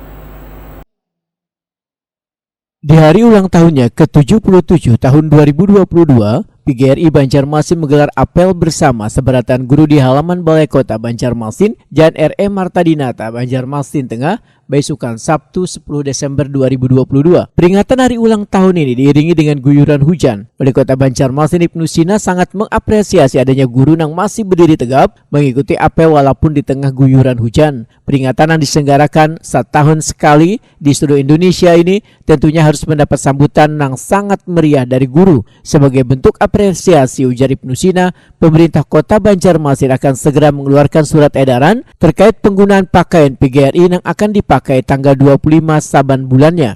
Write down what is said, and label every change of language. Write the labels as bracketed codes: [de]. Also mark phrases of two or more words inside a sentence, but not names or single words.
[id] Di hari ulang tahunnya ke-77 tahun 2022, PGRI Banjarmasin menggelar apel bersama seberatan guru di halaman Balai Kota Banjarmasin, Jalan R.E. Martadinata, Banjarmasin Tengah, besokan Sabtu 10 Desember 2022. Peringatan hari ulang tahun ini diiringi dengan guyuran hujan. Wali Kota Banjarmasin Ibnu Sina sangat mengapresiasi adanya guru yang masih berdiri tegap mengikuti apel walaupun di tengah guyuran hujan. Peringatan yang diselenggarakan setahun sekali di seluruh Indonesia ini tentunya harus mendapat sambutan yang sangat meriah dari guru. Sebagai bentuk apresiasi, ujar Ibnu Sina, pemerintah Kota Banjarmasin akan segera mengeluarkan surat edaran terkait penggunaan pakaian PGRI yang akan dipakai tanggal 25 saban bulannya.